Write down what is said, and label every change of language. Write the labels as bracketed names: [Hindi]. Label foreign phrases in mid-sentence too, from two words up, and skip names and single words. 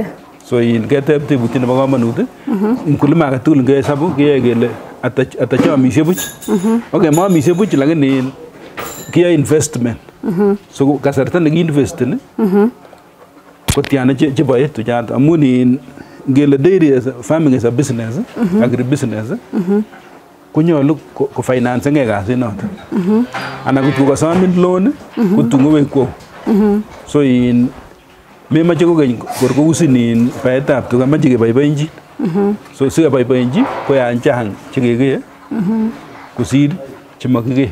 [Kalenjin] So keteb tebutiet nebo komonut mkulima agetugul ngehesabu keyoe kele ata cheomisie buch. Okay, moomisie buch lakini kiyoe investment. So kasarta nekiinvesten kotiana cheboe tuchato amun ngele [English] dairy farming is a business, agribusiness. [Kalenjin] Konyolu kofinance kasinoto. Anan kotko kosomin loan kotun kowekwou. So memoche kokeny kor kousin baetab tuga moche keboiboenchi. So sikeboiboenchi koyan chang chekekee kosir chemokikee.